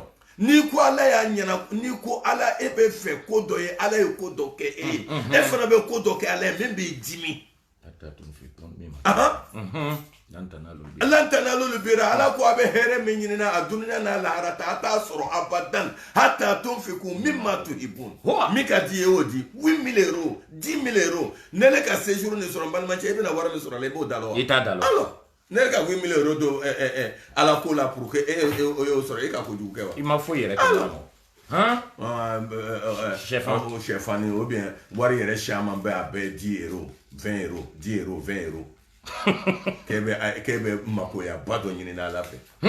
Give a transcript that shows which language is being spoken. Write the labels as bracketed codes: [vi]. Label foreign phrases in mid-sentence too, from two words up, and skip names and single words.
[bm] Ni ko ala y'a ɲɛna ni ko ala e bɛ fɛ ko dɔ ye ala ye ko dɔ kɛ e ye e fana bɛ ko dɔ kɛ ala ye min b'i dimi. [ar] لن تنالوا البر [bm] ala ko a bɛ hɛrɛ min ɲinina a dunuya n'a lahara a t'a sɔrɔ abadan [ar] حتى تنفقوا مما تحبون [bm] min ka di ye o di 8 000 euros 10 000 euros ne le ka séjour ni sɔrɔ n balimakɛ i bɛna wari min sɔrɔ a la i b'o da la wa? I t'a da la. Ne ka 8 000 euros don ala ko la [fr] pour que [bm] e y'o sɔrɔ e ka kojugu kɛ wa? I ma foyi yɛrɛ kɛ la. Sɛfani [fr] ou bien [bm] wari yɛrɛ caman bɛ a bɛɛ 10 euros 20 euros 10 euros 20 euros k'e bɛ makoya ba dɔ ɲini n'ala fɛ.